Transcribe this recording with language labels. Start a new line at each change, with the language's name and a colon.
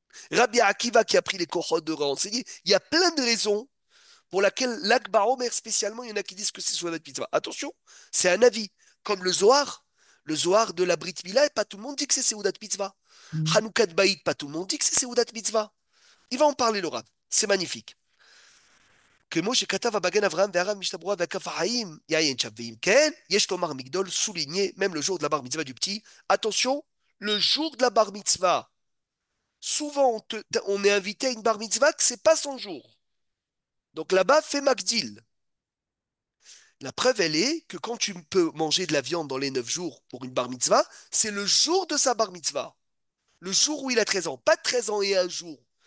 French: Rabbi Akiva qui a pris les Kohot de renseigner. Il y a plein de raisons pour lesquelles l'Akba Omer spécialement, il y en a qui disent que c'est Seudat Mitzvah. Attention, c'est un avis. Comme le Zohar. Le Zohar de la Brit Mila, et pas tout le monde dit que c'est Seudat Mitzvah. Hmm. Hanoukat Baït, pas tout le monde dit que c'est Seudat Mitzvah. Il va en parler, le Rav. C'est magnifique.
Hebrew: כמו שכתב הבגן אברהם והרב משתברואה והכף החיים, יעיין שם, ואם כן, יש לומר מגדול
French: souligné, même le jour de la bar mitzvah du petit. Attention, le jour de la bar mitzvah. Souvent, on est invité à une bar mitzvah que c'est pas son jour. Donc là-bas, fait Magdil. La preuve, elle est que quand tu peux manger de la viande dans les 9 jours pour une bar mitzvah, c'est le jour de sa bar mitzvah. Le jour où il a 13 ans. Pas 13 ans et un jour.